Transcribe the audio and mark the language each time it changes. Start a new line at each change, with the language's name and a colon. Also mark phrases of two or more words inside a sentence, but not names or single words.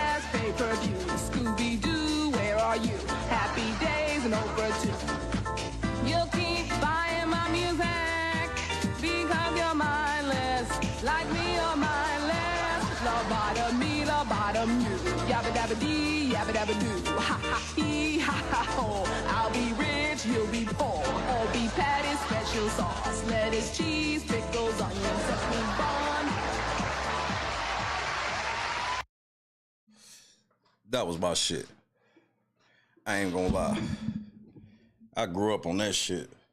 English: pay-per-view. Scooby-Doo, where are you? Happy days and over too. You'll keep buying my music because you're mindless. Like me, you're mindless. Lobotomy, you. Yabba dabba dee, yabba dabba doo. Ha ha hee, ha ha ho. I'll be rich, you'll be poor. All beef patties, special sauce, lettuce, cheese, pickles, onions, sesame bun. That was my shit. I ain't gonna lie. I grew up on that shit.